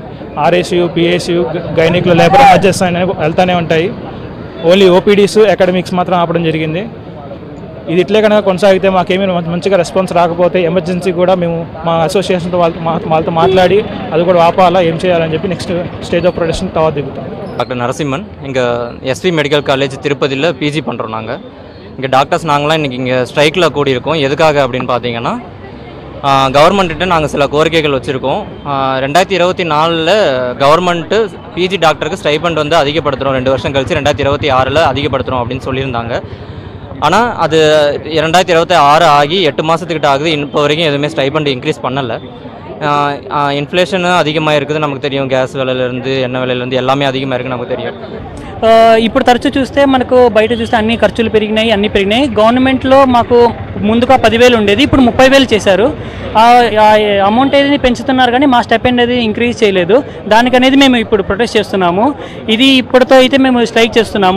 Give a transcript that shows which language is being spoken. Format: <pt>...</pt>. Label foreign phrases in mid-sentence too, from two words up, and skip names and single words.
<te>ఆర్ఏసీయూ, పిఏసీయూ, గైనిక్లో</te> <en>labor emergency</en> <te>అని వెళ్తూనే ఉంటాయి.</te> <en>only OPDs,</en> <te>అకాడమిక్స్ మాత్రం ఆపడం జరిగింది. ఇది ఇట్లే కనుక కొనసాగితే మాకేమీ మంచిగా రెస్పాన్స్ రాకపోతే ఎమర్జెన్సీ కూడా మేము మా అసోసియేషన్తో వాళ్ళతో మాట్లాడి అది కూడా ఆపాలా, ఏం చేయాలని చెప్పి</te> <en>next stage of protection</en> <te>తర్వాత దిగుతాం.</te> <ta>டாக்டர் நரசிம்மன் இங்கே எஸ்வி மெடிக்கல் காலேஜ் திருப்பதியில் பிஜி பண்ணுறோம். நாங்கள் இங்கே டாக்டர்ஸ் நாங்களாம் இன்றைக்கி இங்கே ஸ்ட்ரைக்கில் கூடியிருக்கோம். எதுக்காக அப்படின்னு பார்த்தீங்கன்னா, கவர்மெண்ட்டு நாங்கள் சில கோரிக்கைகள் வச்சுருக்கோம். 2024 கவர்மெண்ட்டு பிஜி டாக்டருக்கு ஸ்டைபண்ட் வந்து அதிகப்படுத்துகிறோம், 2 வருஷம் கழிச்சு 2026 அதிகப்படுத்துகிறோம் அப்படின்னு சொல்லியிருந்தாங்க. ஆனால் அது 2026 ஆகி 8 மாதத்துக்கிட்ட ஆகுது, இப்போ வரைக்கும் எதுவுமே</ta> <en>stipend increase</en> <ta>பண்ணலை. இன்ஃப்ளேஷனு அதிகமாக இருக்குது நமக்கு தெரியும். கேஸ் விலலேருந்து என்ன விலலேருந்து எல்லாமே அதிகமாக இருக்குது நமக்கு தெரியும்.</ta> <te>ఇప్పుడు తరచూ చూస్తే మనకు బయట చూస్తే అన్ని ఖర్చులు పెరిగినాయి, అన్నీ పెరిగినాయి. గవర్నమెంట్లో మాకు ముందుగా 10,000 ఉండేది, ఇప్పుడు 30,000 చేశారు. అమౌంట్ ఏది పెంచుతున్నారు కానీ మా స్టైపెండ్ అనేది ఇంక్రీజ్ చేయలేదు. దానికనేది మేము ఇప్పుడు ప్రొటెస్ట్ చేస్తున్నాము. ఇది ఇప్పటితో అయితే మేము స్ట్రైక్ చేస్తున్నాము.</te>